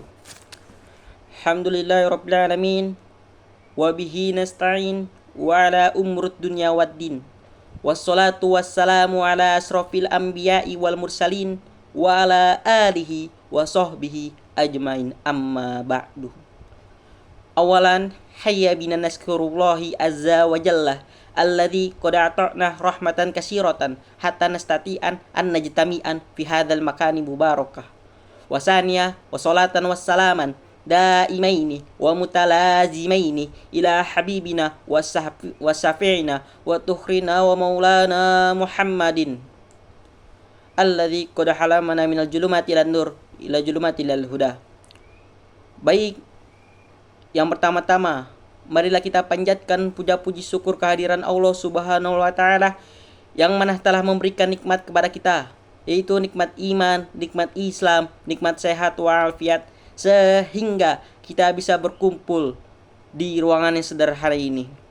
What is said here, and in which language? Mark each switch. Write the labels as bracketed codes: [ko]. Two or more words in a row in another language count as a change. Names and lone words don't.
[ar] الحمد لله رب العالمين وبه نستعين وعلى أمور الدنيا والدين. والصلاة والسلام على أشرف الأنبياء والمرسلين وعلى آله وصحبه أجمعين أما بعد. أولا هيا بنا نشكر الله عز وجل الذي قد أعطانا رحمة كثيرة حتى نستطيع أن نجتمع في هذا المكان مباركة. وثانيا والصلاة والسلام الدائمين والمتلازمين إلى حبيبنا وشفيعنا وذخرنا ومولانا محمد الذي قد أخرجنا من الظلمات إلى النور إلى ظلمات إلى الهدى. [id] Baik, yang pertama-tama, marilah kita panjatkan puja-puji syukur kehadiran [ar] الله سبحانه وتعالى [id] yang mana telah memberikan nikmat kepada kita, yaitu nikmat iman, nikmat Islam, nikmat sehat walafiat, sehingga kita bisa berkumpul di ruangan yang sederhana ini.